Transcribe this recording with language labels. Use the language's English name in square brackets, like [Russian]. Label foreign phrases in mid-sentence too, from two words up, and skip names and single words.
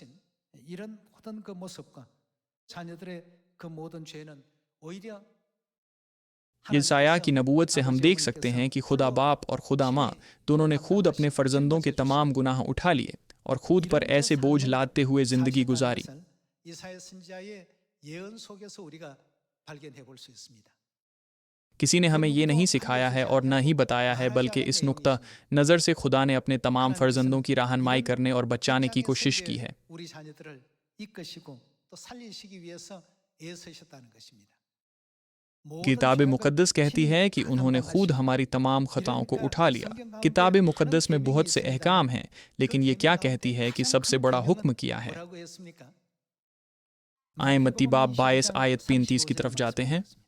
[Urdu] یسعیاہ کی نبوت سے ہم دیکھ سکتے ہیں کہ خدا باپ اور خدا ماں دونوں نے خود اپنے فرزندوں کے تمام گناہ اٹھا لیے اور خود پر ایسے بوجھ لادتے ہوئے زندگی گزاری. کسی نے ہمیں یہ نہیں سکھایا ہے اور نہ ہی بتایا ہے، بلکہ اس نقطہ نظر سے خدا نے اپنے تمام فرزندوں کی رہنمائی کرنے اور بچانے کی کوشش کی ہے. [Korean] 이끄시고 또 살리시기 위해서 애쓰셨다는 것입니다. [Urdu] کتاب مقدس کہتی ہے کہ انہوں نے خود ہماری تمام خطاؤں کو اٹھا لیا. کتاب مقدس میں بہت سے احکام ہیں، لیکن یہ کیا کہتی ہے کہ سب سے بڑا حکم کیا ہے? آئیے متی باب 22 آیت 35 کی طرف جاتے ہیں.